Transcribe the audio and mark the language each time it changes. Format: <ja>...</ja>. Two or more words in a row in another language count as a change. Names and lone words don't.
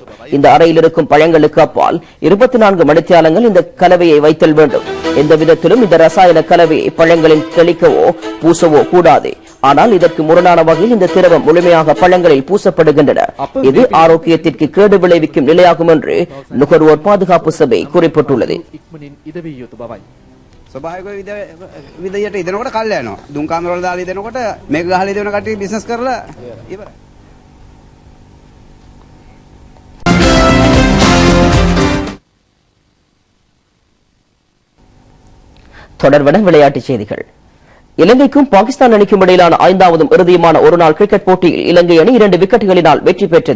<ta>இந்த அறையில் இருக்கும் பழங்களுக்கு அப்பால் 24 மணித்தியாலங்கள் இந்த கலவையை வைத்தல் வேண்டும். எந்த விதத்திலும் இந்த ரசாயன கலவையை பழங்களில் தெளிக்கவோ பூசவோ கூடாது. ஆனால் இதற்கு முரணான வகையில் இந்த திரவம் முழுமையாக பழங்களில் பூசப்படுகின்றன. இது ஆரோக்கியத்திற்கு கேடு விளைவிக்கும் நிலையாகும் என்று நுகர்வோர் பாதுகாப்பு சபை குறிப்பிட்டுள்ளது.</ta> <si>ස්වභාවික විදියට ඉදනකොට කල් යනවා. දුම් කාමර වල දාලා ඉදනකොට මේක ගහලා ඉදන කට්ටිය බිස්නස් කරලා ඉවරයි.</si> <ta>தொடர்வன விளையாட்டுச் செய்திகள். இலங்கைக்கும் பாகிஸ்தான் அணிக்கும் இடையிலான 5வது இறுதியுமான ஒருநாள் கிரிக்கெட் போட்டியில் இலங்கை அணி 2 விக்கெட்டுகளினால் வெற்றி பெற்றது.</ta>